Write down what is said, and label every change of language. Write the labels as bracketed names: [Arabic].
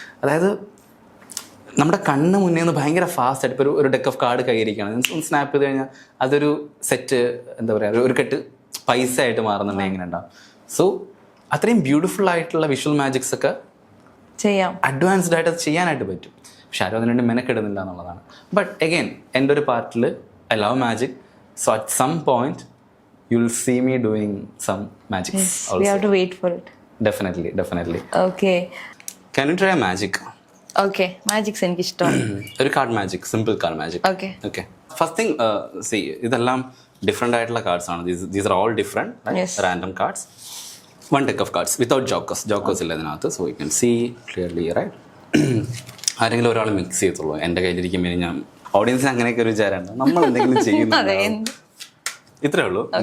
[Malayalam] അതായത് നമ്മുടെ കണ്ണ് മുന്നേ നിന്ന് ഭയങ്കര ഫാസ്റ്റ് ആയിട്ട് ഇപ്പോൾ ഒരു ഡെക്ക് ഓഫ് കാർഡ് കൈയിരിക്കുകയാണ്, ഒന്ന് സ്നാപ്പ് ചെയ്ത് കഴിഞ്ഞാൽ അതൊരു സെറ്റ് എന്താ പറയുക ഒരു കെട്ട് പൈസ ആയിട്ട് മാറുന്നുണ്ടെങ്കിൽ എങ്ങനെ ഉണ്ടാവും. സോ അത്രയും ബ്യൂട്ടിഫുൾ ആയിട്ടുള്ള വിഷ്വൽ മാജിക്സ് ഒക്കെ ചെയ്യാം, അഡ്വാൻസ്ഡ് ആയിട്ട് അത് ചെയ്യാനായിട്ട് പറ്റും. പക്ഷെ ആരും അതിനുവേണ്ടി മെനക്കെടുന്നില്ല എന്നുള്ളതാണ്. ബട്ട് അഗെയിൻ എൻ്റെ ഒരു പാർട്ടിൽ [English] I love magic. So at some point you'll see me doing some magic. Yes, also. We have to wait for it. Definitely. Okay. Can you try a magic? [Malayalam] Okay, magic എനിക്ക് ഇഷ്ടമാണ്. ഒരു card magic, simple card magic. Okay. [English] First thing, see, [Malayalam] ഇതെല്ലാം different ആയിട്ടുള്ള cards ആണ്. [English] These are all different, right? Yes. Random cards. One deck of cards without jokers [Malayalam] ഇല്ല ഇതിനകത്ത്. [English] So you can see clearly, right? [Malayalam] ആരെങ്കിലും ഒരാൾ mix ചെയ്തുള്ളൂ. എൻ്റെ കയ്യിലിരിക്കുമ്പോൾ ഞാൻ ഓഡിയൻസിന് അങ്ങനെയൊക്കെ ഒരു വിചാരമാണ് നമ്മൾ എന്തെങ്കിലും ചെയ്യുന്നു, ഇത്രേ ഉള്ളൂ.